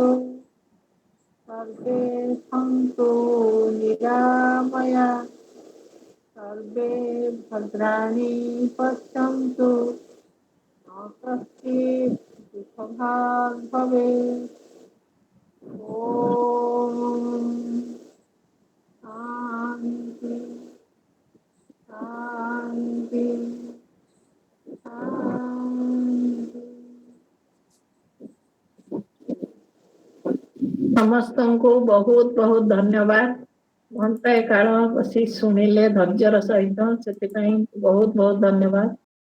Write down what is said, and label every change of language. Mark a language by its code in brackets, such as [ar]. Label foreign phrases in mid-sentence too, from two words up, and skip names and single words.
[sa] सर्वे सन्तु निरामया सर्वे भद्राणि पश्यन्तु मा कश्चित् दुःखभाग् भवेत् ॐ शान्ति शान्ति शान्ति। [or] ସମସ୍ତଙ୍କୁ ବହୁତ ବହୁତ ଧନ୍ୟବାଦ। ଘଣ୍ଟାଏ କାଳ ବସି ଶୁଣିଲେ ଧୈର୍ଯ୍ୟର ସହିତ, ସେଥିପାଇଁ ବହୁତ ବହୁତ ଧନ୍ୟବାଦ।